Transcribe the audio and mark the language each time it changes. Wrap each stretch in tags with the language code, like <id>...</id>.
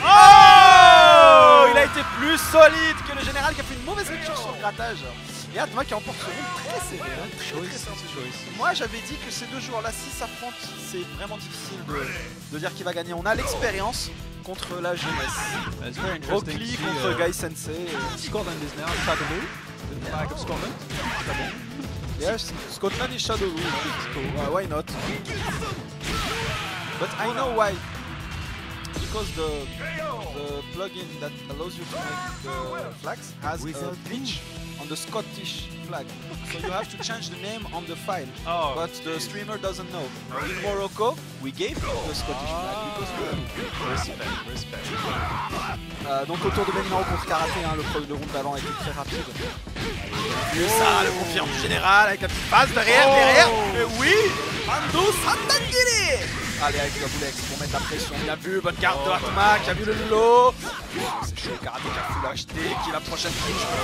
<fr>Oh, il a été plus solide que le général qui a fait une mauvaise lecture sur le grattage. Et Atma qui emporte ce round très sévère. Moi, j'avais dit que ces deux joueurs-là, si s'affrontent, c'est vraiment difficile de dire qui va gagner. On a l'expérience contre la jeunesse. Rockly contre Guy Sensei.</fr> <en>Scotland is now Shadowloo, the flag of Scotland. Yes, Scotland is Shadowloo. Why not? But I know why. Because the plugin that allows you to make the flags has a glitch on the Scottish flag. So you have to change the name on the file. Oh. But the streamer doesn't know. In Morocco, we gave him the Scottish flag because Respect.</en> <fr>donc au tour de Benimaro contre Karaté, hein, le round d'avant a été très rapide. Et ça, le confirme du général avec la petite passe derrière. Et oui, Mando Santangiri. Allez, avec la boulex pour mettre la pression. Bien vu, bonne carte de Atma qui a vu le lot. C'est chaud, Karaté qui a full acheté, qui est la prochaine touche.</fr>